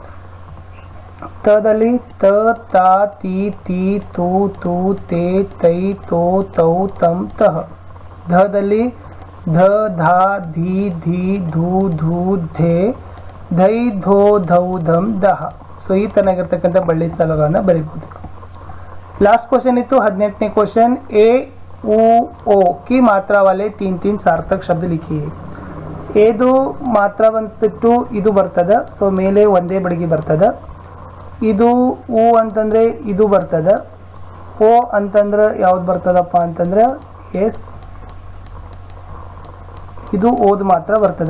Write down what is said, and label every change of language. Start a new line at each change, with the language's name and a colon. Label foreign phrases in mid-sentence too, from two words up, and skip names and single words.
Kannada: ತದಲ್ಲಿ ತ, ತಾ, ತಿ, ತಿ, ತು, ತು, ತೇ, ತೈ, ತೋ, ತೌ, ತಂ, ತಹ. ಧದಲ್ಲಿ ಧ, ಧಾ, ಧಿ, ಧಿ, ಧು, ಧು, ಧೇ, ಧೈ, ಧೋ, ಧೌ, ಧಂ, ದಹ. ಸೊ ಈ ತನಾಗಿರ್ತಕ್ಕಂಥ ಬಳ್ಳಿ ಸಾಲುಗಳನ್ನ ಬರೀಬಹುದು.
English: last question
Hindi: इतु 18ನೇ क्वेश्चन ए उ ओ की मात्रा वाले 3 सार्थक शब्द लिखिए.
Kannada: ಏದು ಮಾತ್ರ ಬಂದ್ಬಿಟ್ಟು ಇದು ಬರ್ತದ. ಸೊ ಮೇಲೆ ಒಂದೇ ಬಡಿಗೆ ಬರ್ತದ. ಇದು ಉ ಅಂತಂದ್ರೆ ಇದು ಬರ್ತದ. ಓ ಅಂತಂದ್ರೆ ಯಾವ್ದು ಬರ್ತದಪ್ಪ ಅಂತಂದ್ರೆ ಎಸ್, ಇದು ಓದ್ ಮಾತ್ರ ಬರ್ತದೆ.